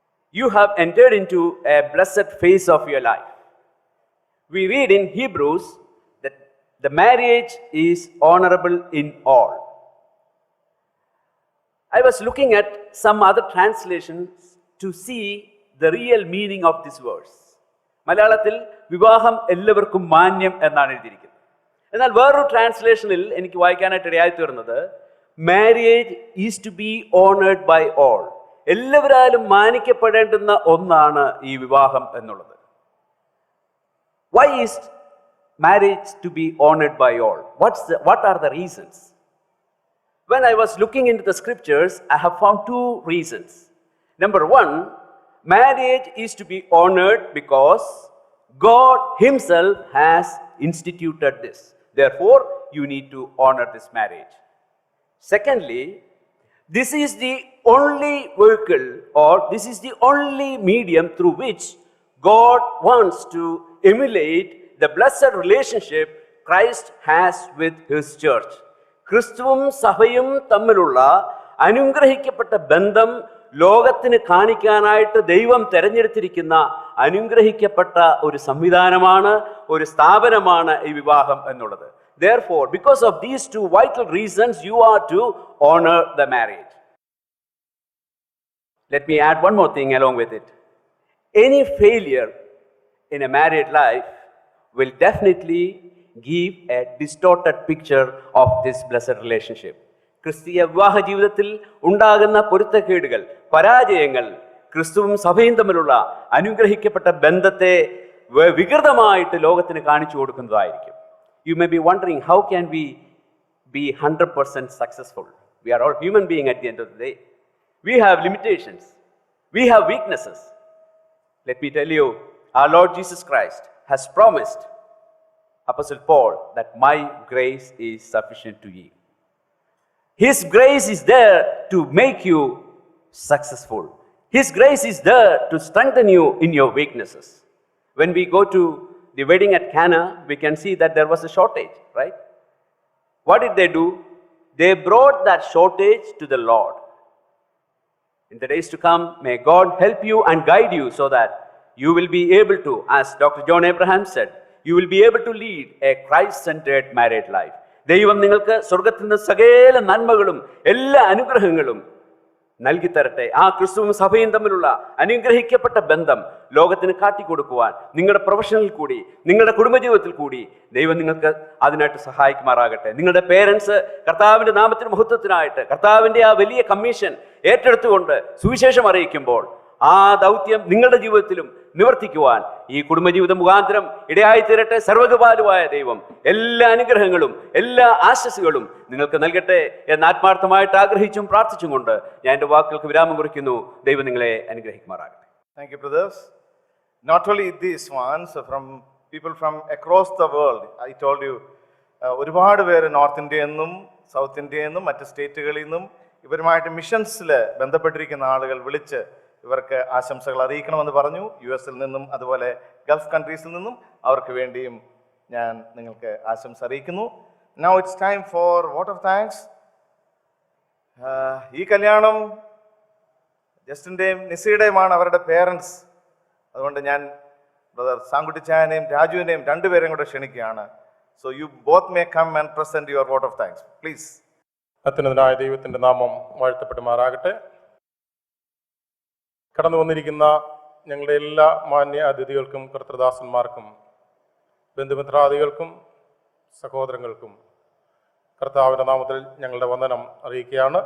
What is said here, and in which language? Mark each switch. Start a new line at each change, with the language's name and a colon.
English: You have entered into a blessed phase of your life. We read in Hebrews that the marriage is honorable in all. I was looking at some other translations to see the real meaning of this verse.
Malayalam: മലയാളത്തിൽ വിവാഹം എല്ലാവർക്കും മാന്യം എന്നാണ് എഴുതിയിരിക്കുന്നത്. എന്നാൽ വേറൊരു ട്രാൻസ്ലേഷനിൽ എനിക്ക് വായിക്കാനായിട്ട് ഇടയായി തീർന്നത്
English: Marriage is to be honoured by all.
Malayalam: എല്ലാവരാലും മാനിക്കപ്പെടേണ്ടുന്ന ഒന്നാണ് ഈ വിവാഹം എന്നുള്ളത്.
English: Why is marriage to be honored by all? What are the reasons? When I was looking into the scriptures, I have found two reasons. Number one, marriage is to be honored because God Himself has instituted this. Therefore, you need to honor this marriage. Secondly, this is the only vehicle or this is the only medium through which God wants to emulate the blessed relationship Christ has with His church.
Malayalam: ക്രിസ്തുവും സഭയും തമ്മിലുള്ള അനുഗ്രഹിക്കപ്പെട്ട ബന്ധം ലോകത്തിന് കാണിക്കാനായിട്ട് ദൈവം തെരഞ്ഞെടുത്തിരിക്കുന്ന അനുഗ്രഹിക്കപ്പെട്ട ഒരു സംവിധാനമാണ്, ഒരു സ്ഥാപനമാണ് ഈ വിവാഹം എന്നുള്ളത്.
English: Therefore, because of these two vital reasons, you are to honor the marriage. Let me add one more thing along with it. Any failure in a married life will definitely give a distorted picture of this blessed relationship.
Malayalam: ക്രിസ്തീയ വിവാഹ ജീവിതത്തിൽ ഉണ്ടാകുന്ന പൊരുത്തക്കേടുകൾ, പരാജയങ്ങൾ ക്രിസ്തുവും സഭയും തമ്മിലുള്ള അനുഗ്രഹിക്കപ്പെട്ട ബന്ധത്തെ വികൃതമായിട്ട് ലോകത്തിന് കാണിച്ചു കൊടുക്കുന്നതായിരിക്കും.
English: You may be wondering, how can we be 100% successful? We are all human beings at the end of the day. We have limitations. We have weaknesses. Let me tell you, our Lord Jesus Christ has promised Apostle Paul that my grace is sufficient to you. His grace is there to make you successful. His grace is there to strengthen you in your weaknesses. When we go to the wedding at Cana, we can see that there was a shortage, right? What did they do? They brought that shortage to the Lord. In the days to come, may God help you and guide you so that you will be able to, as Dr. John Abraham said, you will be able to lead a Christ-centered married life.
Malayalam: ദൈവം നിങ്ങൾക്ക് സ്വർഗത്തിൽ നിന്ന് സകല നന്മകളും എല്ലാ അനുഗ്രഹങ്ങളും നൽകി തരട്ടെ. ആ ക്രിസ്തുവും സഭയും തമ്മിലുള്ള അനുഗ്രഹിക്കപ്പെട്ട ബന്ധം ലോകത്തിന് കാട്ടിക്കൊടുക്കുവാൻ നിങ്ങളുടെ പ്രൊഫഷനിൽ കൂടി നിങ്ങളുടെ കുടുംബജീവിതത്തിൽ കൂടി ദൈവം നിങ്ങൾക്ക് അതിനായിട്ട് സഹായിക്കുമാറാകട്ടെ. നിങ്ങളുടെ പേരൻസ് കർത്താവിൻ്റെ നാമത്തിന് മഹത്വത്തിനായിട്ട് കർത്താവിൻ്റെ ആ വലിയ കമ്മീഷൻ ഏറ്റെടുത്തുകൊണ്ട് സുവിശേഷം അറിയിക്കുമ്പോൾ ആ ദൗത്യം നിങ്ങളുടെ ജീവിതത്തിലും നിവർത്തിക്കുവാൻ ഈ കുടുംബജീവിത മുഖാന്തരം ഇടയായി തീരട്ടെ. സർവ്വകൃപാലുവായ ദൈവം എല്ലാ അനുഗ്രഹങ്ങളും എല്ലാ ആശസ്സുകളും നിങ്ങൾക്ക് നൽകട്ടെ എന്ന് ആത്മാർത്ഥമായിട്ട് ആഗ്രഹിച്ചും പ്രാർത്ഥിച്ചും കൊണ്ട് ഞാൻ എൻ്റെ വാക്കുകൾക്ക് വിരാമം കുറിക്കുന്നു. ദൈവം നിങ്ങളെ അനുഗ്രഹിക്കുമാറാകട്ടെ.
English: Thank you, brothers. Not only these ones, from people from across the world. I told you,
Malayalam: ഒരുപാട് പേര് നോർത്ത് ഇന്ത്യയിൽ നിന്നും സൗത്ത് ഇന്ത്യയിൽ നിന്നും മറ്റ് സ്റ്റേറ്റുകളിൽ നിന്നും ഇവരുമായിട്ട് മിഷൻസിൽ ബന്ധപ്പെട്ടിരിക്കുന്ന ആളുകൾ വിളിച്ച് ഇവർക്ക് ആശംസകൾ അറിയിക്കണമെന്ന് പറഞ്ഞു. US-ൽ നിന്നും അതുപോലെ ഗൾഫ് കൺട്രീസിൽ നിന്നും അവർക്ക് വേണ്ടിയും ഞാൻ നിങ്ങൾക്ക് ആശംസ അറിയിക്കുന്നു.
English: Now it's time for vote of thanks.
Malayalam: ഈ കല്യാണം ജസ്റ്റിൻ്റെയും നിസയുടെയുമാണ് അവരുടെ പേരൻസ്. അതുകൊണ്ട് ഞാൻ ബ്രദർ സാങ്കുട്ടിച്ചായനെയും രാജുവിനെയും രണ്ടുപേരെയും കൂടെ ക്ഷണിക്കുകയാണ്.
English: So you both may come and present your vote of thanks. Please.
Malayalam: അത്യുന്നതനായ ദൈവത്തിൻ്റെ നാമം വാഴ്ത്തപ്പെടുമാറാകട്ടെ. കടന്നു വന്നിരിക്കുന്ന ഞങ്ങളുടെ എല്ലാ മാന്യ അതിഥികൾക്കും കർത്തൃദാസന്മാർക്കും ബന്ധുമിത്രാദികൾക്കും സഹോദരങ്ങൾക്കും കർത്താവിൻ്റെ നാമത്തിൽ ഞങ്ങളുടെ വന്ദനം അറിയിക്കുകയാണ്.